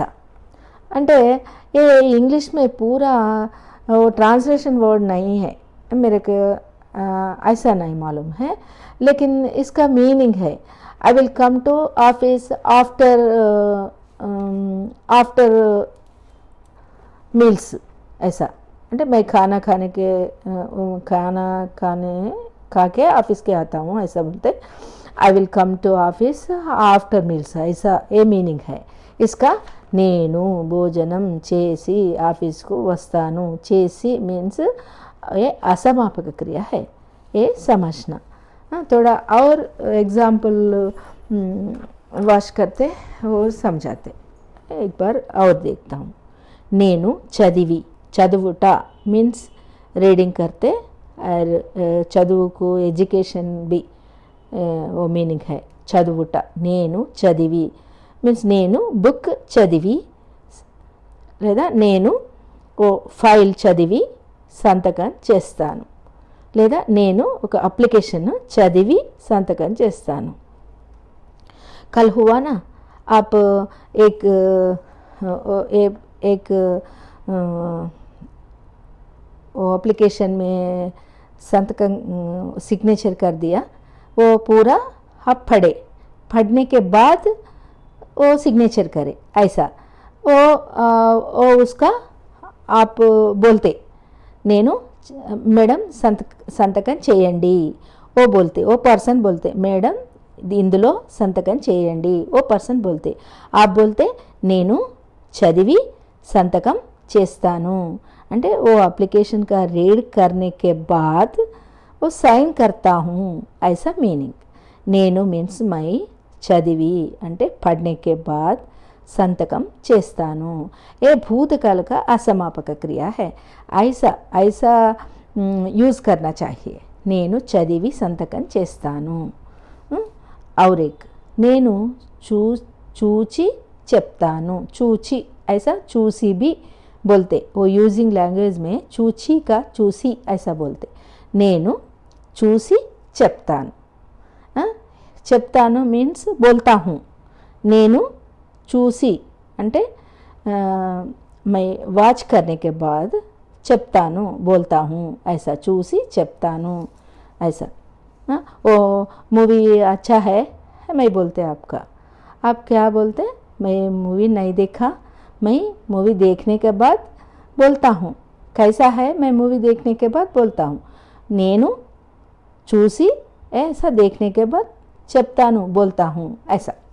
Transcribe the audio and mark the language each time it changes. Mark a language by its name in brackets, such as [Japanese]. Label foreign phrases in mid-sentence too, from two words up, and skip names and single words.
[Hindi] అంటే ये इंग्लिश में पूरा वो [English] translation word [Hindi] नहीं है, मेरे को ऐसा नहीं मालूम है, लेकिन इसका मीनिंग है [English] I will come to office after meals [Hindi] ऐसा। అంటే मैं खाना खाने के खा के ऑफिस के आता हूँ ऐसा बोलते। [English] I will come to office after meals ऐसा ये मीनिंग है इसका। [Telugu] నేను భోజనం చేసి ఆఫీస్కు వస్తాను, చేసి [Hindi] मीन्स ये असमापक क्रिया है, ये समझना। थोड़ा और एग्जाम्पल वाश करते वो समझाते। एक बार और देखता हूँ। [Telugu] నేను చదివి, చదువుట [Hindi] मीन्स रीडिंग करते, और చదువు को एजुकेशन भी वो मीनिंग है చదువుట। [Telugu] నేను చదివి मीन्स నేను బుక్ చదివి, లేదా నేను ఓ ఫైల్ చదివి సంతకం చేస్తాను, లేదా నేను ఒక అప్లికేషన్ చదివి సంతకం చేస్తాను। [Hindi] कल हुआ ना आप एक वो एप्लीकेशन में संतकं सिग्नेचर कर दिया, वो पूरा आप पढ़े पढ़ने के बाद वो सिग्नेचर करे, ऐसा वो उसका आप बोलते [Telugu] నేను మేడం సంతకం చేయండి, [Hindi] वो बोलते, वो पर्सन बोलते [Telugu] మేడం ఇందులో సంతకం చేయండి, [Hindi] वो पर्सन बोलते. आप बोलते [Telugu] నేను చదివి సంతకం చేస్తాను అంటే [Hindi] वो एप्लीकेशन का रीड करने के बाद वो साइन करता हूँ, ऐसा मीनिंग. [Telugu] నేను మీన్స్ మై, చదివి అంటే [Hindi] पढ़ने के बाद संतकम [Telugu] చేస్తాను. [Hindi] ये भूतकाल का असमापक क्रिया है. ऐसा ऐसा यूज़ करना चाहिए. [Telugu] నేను చదివి సంతకం చేస్తాను. [Hindi] और एक [Telugu] నేను చూచి చెప్తాను. [Hindi] చూచి ऐसा చూసి भी बोलते, वो [English] using language [Hindi] में చూచి का చూసి ऐसा बोलते. [Telugu] నేను చూసి చెప్తాను. చెప్తాను మీన్స్ [Hindi] बोलता हूँ. [Telugu] నేను చూసి అంటే [Hindi] मैं वाच करने के बाद చెప్తాను बोलता हूँ, ऐसा [Telugu] చూసి చెప్తాను [Hindi] ऐसा. वो मूवी अच्छा है मैं बोलते आपका, आप क्या बोलते, मैं मूवी नहीं देखा, मैं मूवी देखने के बाद बोलता हूँ. कैसा है, मैं मूवी देखने के बाद बोलता हूँ. [Telugu] నేను చూసి [Hindi] ऐसा देखने के बाद చెప్తాను बोलता हूँ ऐसा.